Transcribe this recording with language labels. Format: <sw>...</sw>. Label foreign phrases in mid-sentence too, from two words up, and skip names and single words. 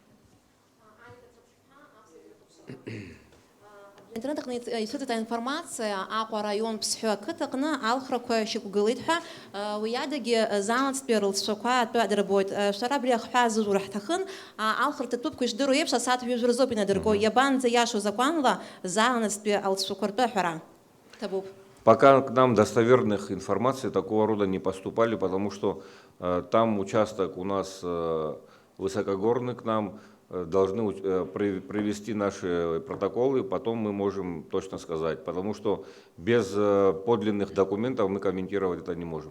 <ab>интернетте исутта информация Аҟәа район ԥсҳәы ақыҭаҟны алхрақәа шьақәгылеит ҳәа уи адагьы заалҵтәи рылҵшәақәа атәы адырбоит. Шәара абри ахҳәаа зызур ҳҭахын, алхратә ҭыԥқәа ишдыру еиԥш асааҭ жәытә рзоуп инадырго. Иабанӡаиашоу закәанла заалныстәи алҵшәақәа ртәы аҳәара ҭабуп.</ab> <ru>Пока к нам достоверных информаций такого рода не поступали, потому что там участок у нас высокогорный, к нам должны привести наши протоколы, потом мы можем точно сказать, потому что без подлинных документов мы комментировать это не можем.</ru>